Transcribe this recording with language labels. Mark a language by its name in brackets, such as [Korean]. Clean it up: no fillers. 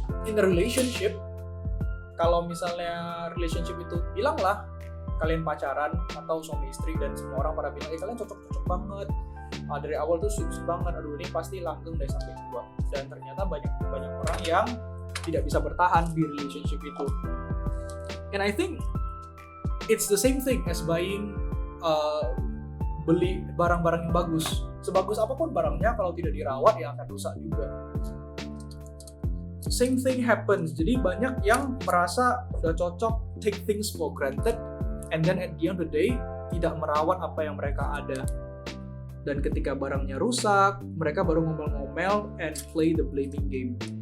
[English] in a relationship, [Indonesian] kalau misalnya relationship itu bilanglah kalian pacaran atau suami istri dan semua orang pada bilang kalian cocok banget, dari awal tuh sukses banget, aduh ini pasti langgeng deh sampai tua, dan ternyata banyak orang yang tidak bisa bertahan di relationship itu. [English] And I think it's the same thing as buying [Indonesian] beli barang-barang yang bagus. Sebagus apapun barangnya, kalau tidak dirawat ya akan rusak juga. [English] Same thing happens. [Indonesian] Jadi banyak yang merasa udah cocok, [English] take things for granted, and then at the end of the day [Indonesian] tidak merawat apa yang mereka ada. Dan ketika barangnya rusak, mereka baru ngomel-ngomel [English] and play the blaming game.